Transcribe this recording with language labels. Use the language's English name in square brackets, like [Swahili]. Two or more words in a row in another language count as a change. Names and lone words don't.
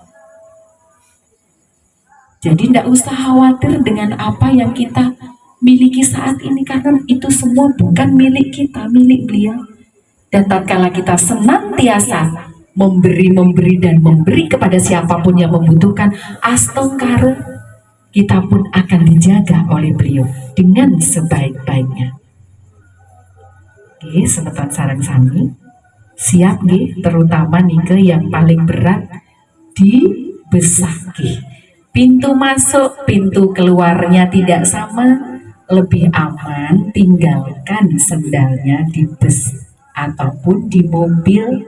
[Indonesian] Jadi tidak usah khawatir dengan apa yang kita miliki saat ini, karena itu semua bukan milik kita, milik beliau. Dan tatkala kita senantiasa memberi dan memberi kepada siapapun yang membutuhkan, astongkaro, kita pun akan dijaga oleh beliau dengan sebaik-baiknya. Oke, [Balinese] semeton sarang sami, [Indonesian] siap nih, terutama nih ke yang paling berat di besaki. Pintu masuk, pintu keluarnya tidak sama, lebih aman tinggalkan sendalnya di bus ataupun di mobil.